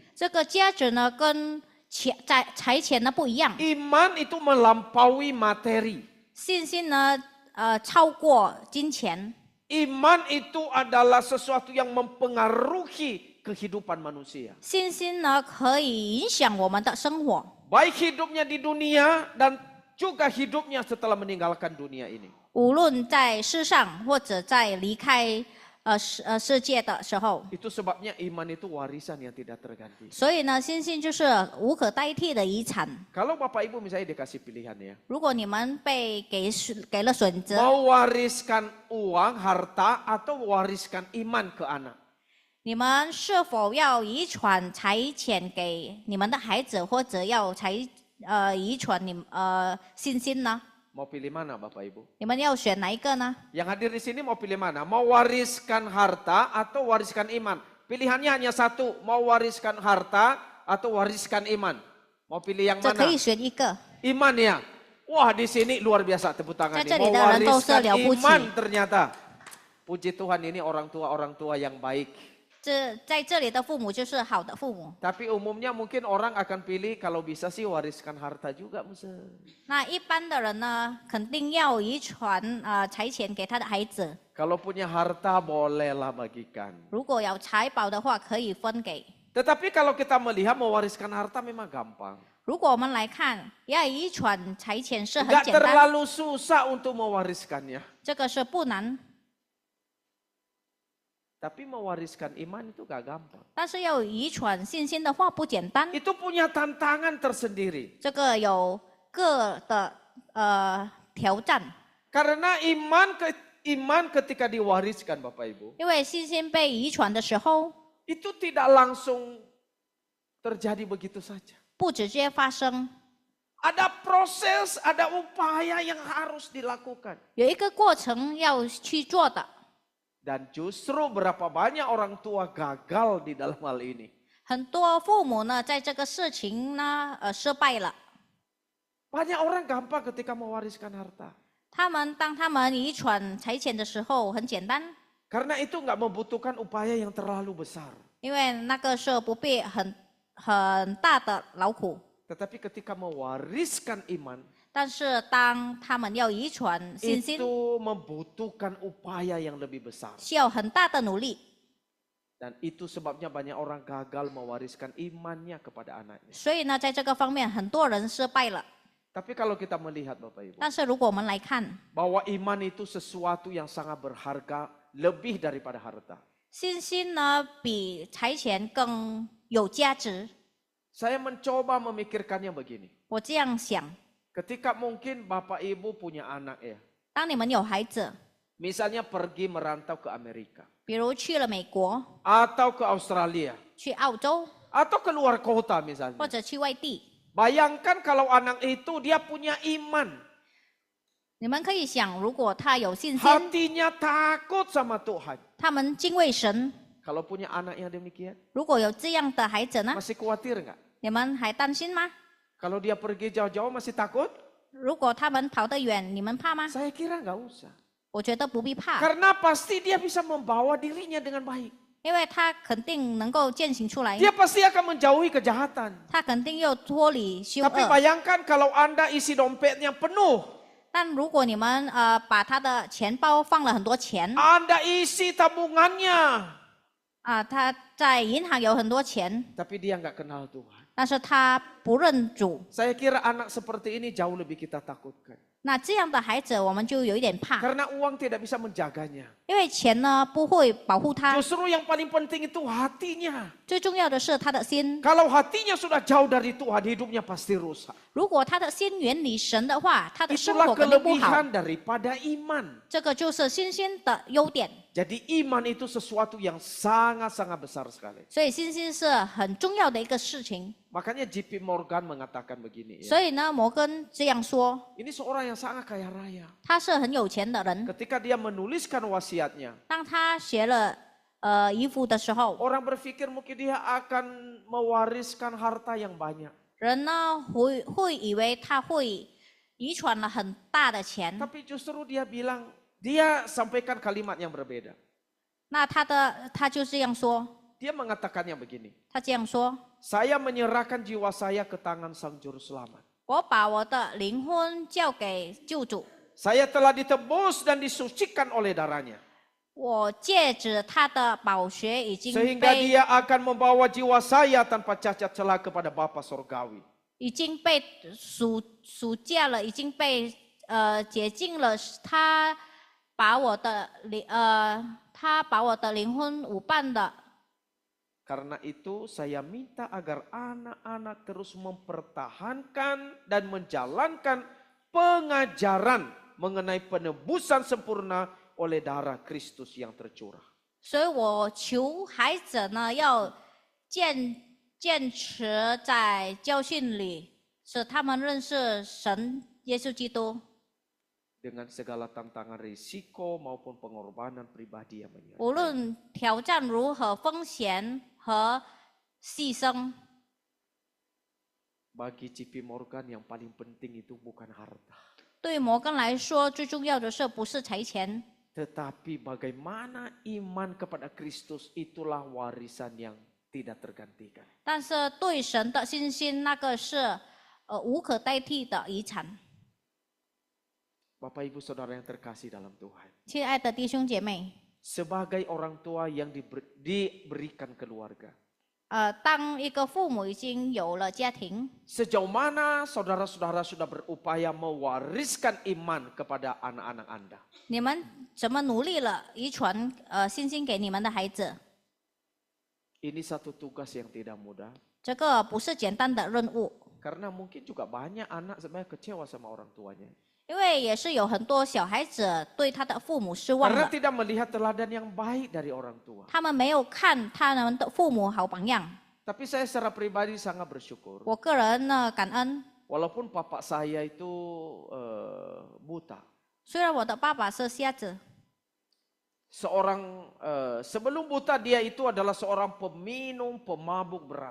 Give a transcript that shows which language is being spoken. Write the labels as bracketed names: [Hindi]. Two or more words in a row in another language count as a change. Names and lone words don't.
[Chinese] 这个价值呢跟财钱呢不一样， [Indonesian] Iman itu melampaui materi. [Chinese] 信心呢超过金钱。 [Indonesian] Iman itu adalah sesuatu yang mempengaruhi kehidupan manusia. [Chinese] 信心呢可以影响我们的生活， [Indonesian] Baik hidupnya di dunia dan juga hidupnya setelah meninggalkan dunia ini. [Chinese] 无论在世上或者在离开世界的时候。 [Indonesian] Itu sebabnya iman itu warisan yang tidak terganti. [Chinese] 所以呢，信心就是无可代替的遗产。 [Indonesian] Kalau Bapak Ibu misalnya dikasih pilihan ya. [Chinese] 如果你们被给了选择， [Indonesian] Mau wariskan uang, harta atau wariskan iman ke anak. [Chinese] 你们是否要遗传财钱给你们的孩子，或者要遗传信心呢？ [Indonesian] Mau pilih mana Bapak Ibu? [Chinese] 你们要选哪一个呢？ [Indonesian] Yang hadir di sini mau pilih mana? Mau wariskan harta atau wariskan iman? Pilihannya hanya satu, mau wariskan harta atau wariskan iman. Mau pilih yang [Chinese] 这可 [Indonesian] mana? [Chinese] 以选一个。 [Indonesian] Iman ya. Wah di sini luar biasa tepuk tangan. Caca Mau di dalam wariskan [Chinese] dosa 了不起。 [Indonesian] iman ternyata. Puji Tuhan ini orang tua yang baik. [Chinese] 在这里的父母就是好的父母。 [Indonesian] Tapi umumnya mungkin orang akan pilih kalau bisa sih wariskan harta juga. [Chinese] 那一般的人呢，肯定要遗传财钱给他的孩子。 [Indonesian] Kalau punya harta bolehlah bagikan. [Chinese] 如果有财宝的话，可以分给。 [Indonesian] Tetapi kalau kita melihat mewariskan harta memang gampang. [Chinese] 如果我们来看，要遗传财钱是很 [Indonesian] Enggak [Chinese] 简单， [Indonesian] terlalu susah untuk mewariskannya. [Chinese] 这个是不难。 [Indonesian] Tapi mewariskan iman itu gak gampang. [Chinese] 但是要遗传信心的话不简单， [Indonesian] Itu punya tantangan tersendiri. [Chinese] 这个有各的挑战。 [Indonesian] Karena iman ketika diwariskan Bapak Ibu. [Chinese] 因为信心被遗传的时候， [Indonesian] Itu tidak langsung terjadi begitu saja. [Chinese] 不直接发生， [Indonesian] Ada proses, ada upaya yang harus dilakukan. [Chinese] 有一个过程要去做的。 [Indonesian] Dan justru berapa banyak orang tua gagal di dalam hal ini. [Chinese] 很多父母呢，在这个事情呢，失败了。 [Indonesian] Banyak orang gampang ketika mewariskan harta. [Chinese] 当他们遗传财钱的时候很简单， [Indonesian] Karena itu nggak membutuhkan upaya yang terlalu besar. [Chinese] 因为那个是不必很大的劳苦。 [Indonesian] Tetapi ketika mewariskan iman, [Chinese] 但是当他们要遗传信心， [Indonesian] itu membutuhkan upaya yang lebih besar. [Chinese] 需要很大的努力。 [Indonesian] Dan itu sebabnya banyak orang gagal mewariskan imannya kepada anaknya. [Chinese] 所以呢，在这个方面，很多人失败了。 [Indonesian] Tapi kalau kita melihat Bapak Ibu, [Chinese] 但是如果我们来看， [Indonesian] bahwa iman itu sesuatu yang sangat berharga lebih daripada harta. [Chinese] 信心呢比财钱更有价值。 [Indonesian] Saya mencoba memikirkannya begini. [Chinese] 我这样想， [Indonesian] Ketika mungkin Bapak Ibu punya anak ya. [Chinese] 当你们有孩子， [Indonesian] Misalnya pergi merantau ke Amerika. [Chinese] 比如去了美国、 [Indonesian] Atau ke Australia. [Chinese] 去澳洲 [Indonesian] Atau keluar kota misalnya. [Chinese] 或者去外地， [Indonesian] Bayangkan kalau anak itu dia punya iman. [Chinese] 你们可以想，如果他有信心， [Indonesian] Hatinya takut sama Tuhan. [Chinese] 他们敬畏神。 [Indonesian] Kalau punya anak yang demikian. [Chinese] 如果有这样的孩子呢， [Indonesian] Masih khawatir nggak? [Chinese] 你们还担心吗？ [Indonesian] Kalau dia pergi jauh-jauh masih takut? [Chinese] 如果他们跑得远，你们怕吗？ [Indonesian] Saya kira nggak usah. [Chinese] 我觉得不必怕， [Indonesian] Karena pasti dia bisa membawa dirinya dengan baik. [Chinese] 因为他肯定能够践行出来， [Indonesian] Dia pasti akan menjauhi kejahatan. [Chinese] 他肯定又脱离凶 [Indonesian] Tapi [Chinese] 恶。 [Indonesian] bayangkan kalau Anda isi dompetnya penuh. [Chinese] 但如果你们把他的钱包放了很多钱 [Indonesian] Anda isi tabungannya. [Chinese] 他在银行有很多钱， [Indonesian] Tapi dia nggak kenal Tuhan. [Chinese] 但是他不认主， [Indonesian] Saya kira anak seperti ini jauh lebih kita takutkan. [Chinese] 那这样的孩子我们就有一点怕， [Indonesian] Karena uang tidak bisa menjaganya. [Chinese] 因为钱呢不会保护他， [Indonesian] Justru yang paling penting itu hatinya. [Chinese] 最重要的是他的心。 [Indonesian] Kalau hatinya sudah jauh dari Tuhan, hidupnya pasti rusak. [Chinese] 如果他的心远离神的话，他的生活 [Indonesian] Itulah [Chinese] 肯定不好。 [Indonesian] kelebihan daripada iman. [Chinese] 这个就是信心的优点， [Indonesian] Jadi iman itu sesuatu yang sangat-sangat besar sekali. [Chinese] 所以信心是很重要的一个事情。 [Indonesian] Makanya JP Morgan mengatakan begini. Ya. [Chinese] 所以呢，摩根这样说， [Indonesian] Ini seorang yang sangat kaya raya. [Chinese] 他是很有钱的人。 [Indonesian] Ketika dia menuliskan wasiatnya, [Chinese] 当他写了遗嘱的时候， [Indonesian] orang berpikir mungkin dia akan mewariskan harta yang banyak. [Chinese] 人呢会以为他会遗传了很大的钱， [Indonesian] Tapi justru dia bilang, dia sampaikan kalimat yang berbeda. [Chinese] 那他就这样说， [Indonesian] Dia mengatakannya begini. [Chinese] 他这样说， [Indonesian] Saya menyerahkan jiwa saya ke tangan Sang Juru Selamat. [Chinese] 我把我的灵魂交给救主， [Indonesian] Saya telah ditebus dan disucikan oleh darahnya. [Chinese] 我借着他的宝血已经 [Indonesian] Sehingga [Chinese] 被 [Indonesian] dia akan membawa jiwa saya tanpa cacat celah kepada Bapa Sorgawi. [Chinese] 赎价了，已经被洁净了。他把我的灵魂舞伴的。 [Indonesian] Karena itu saya minta agar anak-anak terus mempertahankan dan menjalankan pengajaran mengenai penebusan sempurna oleh darah Kristus yang tercurah. [Chinese] 所以我求孩子呢，要坚持在教训里，使他们认识神耶稣基督。 [Indonesian] Dengan segala tantangan risiko maupun pengorbanan pribadi yang [Chinese] 无 [Indonesian] menyertai. [Chinese] 论挑战如何，风险和牺牲， [Indonesian] Bagi JP Morgan yang paling penting itu bukan harta. [Chinese] 对摩根来说，最重要的是不是财钱， [Indonesian] Tetapi bagaimana iman kepada Kristus itulah warisan yang tidak tergantikan. [Chinese] 但是对神的信心，那个是无可代替的遗产。 [Indonesian] Bapak Ibu Saudara yang terkasih dalam Tuhan. [Chinese] 亲爱的弟兄姐妹， [Indonesian] Sebagai orang tua yang diberikan keluarga. [Chinese] 当一个父母已经有了家庭， [Indonesian] Sejauh mana saudara-saudara sudah berupaya mewariskan iman kepada anak-anak Anda? [Chinese] 你们怎么努力了遗传信心给你们的孩子？ [Indonesian] Ini satu tugas yang tidak mudah. [Chinese] 这个不是简单的任务， [Indonesian] Karena mungkin juga banyak anak sebenarnya kecewa sama orang tuanya. [Chinese] 因为也是有很多小孩子对他的父母失望 [Indonesian] Karena [Chinese] 了， [Indonesian] tidak melihat teladan yang baik dari orang tua. [Chinese] 他们没有看他们的父母好榜样。 [Indonesian] Tapi saya secara pribadi sangat bersyukur. [Chinese] 我个人呢感恩， [Indonesian] Walaupun papa saya itu buta. [Chinese] 虽然我的爸爸是瞎子， [Indonesian] Sebelum buta dia itu adalah seorang peminum pemabuk berat.